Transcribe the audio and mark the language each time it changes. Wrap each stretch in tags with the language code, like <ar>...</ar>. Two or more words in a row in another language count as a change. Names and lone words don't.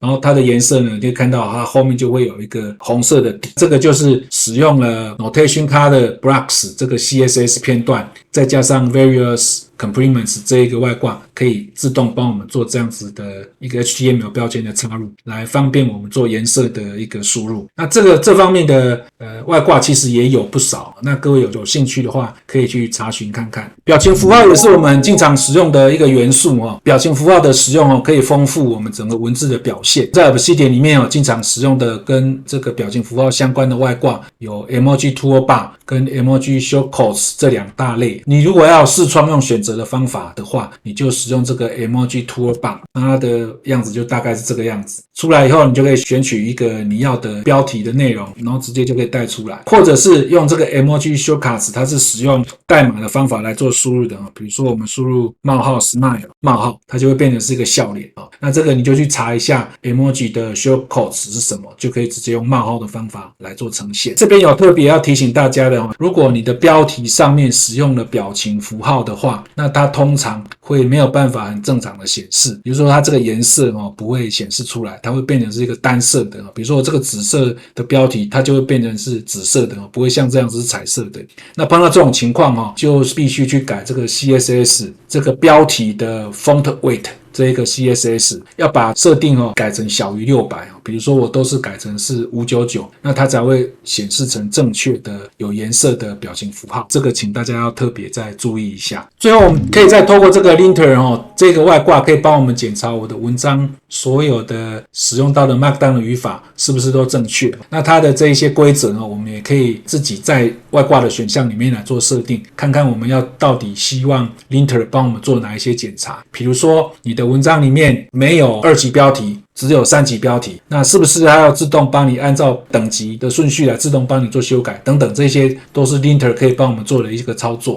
<zh>然後它的顏色呢，你可以看到它後面就會有一個紅色的底，這個就是使用了 Notation Color Blocks 這個 CSS 片段，再加上 Various Complements 這一個外掛，可以自動幫我們做這樣子的一個 HTML 標籤的插入，來方便我們做顏色的一個輸入。那這方面的外掛其實也有不少，那各位有興趣的話可以去查詢看看。表情符號也是我們經常使用的一個元素。表情符號的使用可以豐富我們整個文字的表現。在 Obsidian 裡面經常使用的跟這個表情符號相關的外掛有 Emoji Toolbar 跟 Emoji Shortcuts 這兩大類。你如果要视窗用選擇的方法的话，你就使用这個 Emoji Toolbar， 那它的樣子就大概是這個樣子。出來以後，你就可以選取一個你要的標題的內容，然後直接就可以帶出來。或者是用這個 Emoji Shortcuts，它是使用代碼的方法來做輸入的。比如說我們輸入冒號 smile 冒號，它就會變成是一個笑臉。那這個你就去查一下 Emoji 的 Shortcuts 是什麼，就可以直接用冒號的方法來做呈現。這邊有特別要提醒大家的，如果你的標題上面使用了表情符號的話，那它通常會沒有辦法很正常的顯示。比如說它這個顏色不會顯示出來，它會變成是一個單色的。比如說我這個紫色的標題，它就會變成是紫色的，不會像這樣子是彩色的。那碰到這種情況就必須去改這個 CSS 這個標題的</zh> <en>font weight。</en> <zh>這個 CSS 要把設定改成小於600，比如說我都是改成是599，那它才會顯示成正確的有顏色的表情符號。這個請大家要特別再注意一下。最後我們可以再透過這個 linter 這個外掛可以幫我們檢查我的文章所有的使用到的 Markdown 的語法是不是都正確。那它的這一些規則我們也可以自己在外掛的選項裡面來做設定，看看我們要到底希望 linter 幫我們做哪一些檢查。比如說你的文章裡面沒有2級標題，只有3級標題，那是不是它要自動幫你按照等級的順序來自動幫你做修改等等，這些都是 Linter 可以幫我們做的一個操作。</zh>